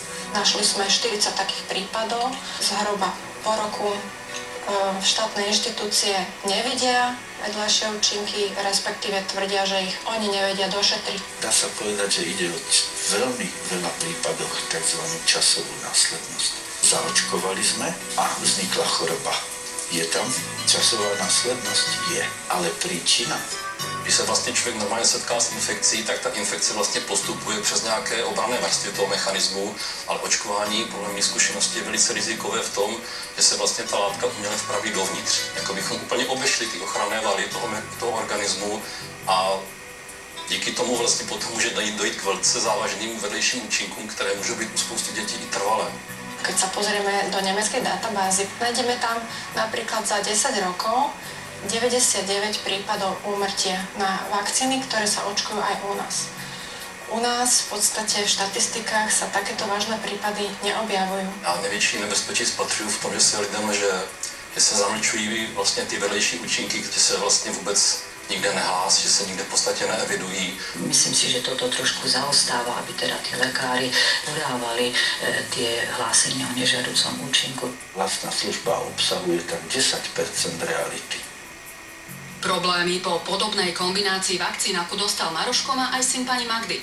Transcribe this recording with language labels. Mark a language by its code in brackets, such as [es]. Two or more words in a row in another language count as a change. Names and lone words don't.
[sk] Našli sme 40 takých prípadov. Zhruba po roku v štátnej inštitúcie nevidia vedľajšie účinky, respektíve tvrdia, že ich oni nevedia došetriť. Dá sa povedať, že ide o veľmi veľa prípadoch tzv. Časovú následnosť. Zaočkovali sme a vznikla choroba. Je tam časová následnosť? Je. Ale príčina? [cs] Když se vlastně člověk normálně setká s infekcí, tak ta infekce vlastně postupuje přes nějaké obranné vrstvy toho mechanismu, ale očkování podle mých zkušeností je velice rizikové v tom, že se vlastně ta látka uměle vpraví dovnitř. Jako bychom úplně obešli ty ochranné valy toho organismu a díky tomu vlastně potom může dojít k velice závažným vedlejším účinkům, které můžou být u spousty dětí i trvalé. [sk] Keď sa pozrieme do nemeckej databázy, nájdeme tam napríklad za 10 rokov 99 prípadov úmrtia na vakcíny, ktoré sa očkujú aj u nás. U nás v podstate v štatistikách sa takéto vážne prípady neobjavujú. [cs] Já největší nebezpečí spatřuju v tom, že se lidem, že se zamlčují vlastně ty vedlejší účinky, kde se vlastně vůbec nikde nehlásí, že se nikde v podstatě neevidují. [sk] Myslím si, že toto trošku zaostáva, aby teda tí lekári podávali tie hlásenia o nežiaducom účinku. Vlastná služba obsahuje tak 10% reality. Problémy po podobnej kombinácii vakcín, ako dostal Maroško, má aj syn pani Magdy.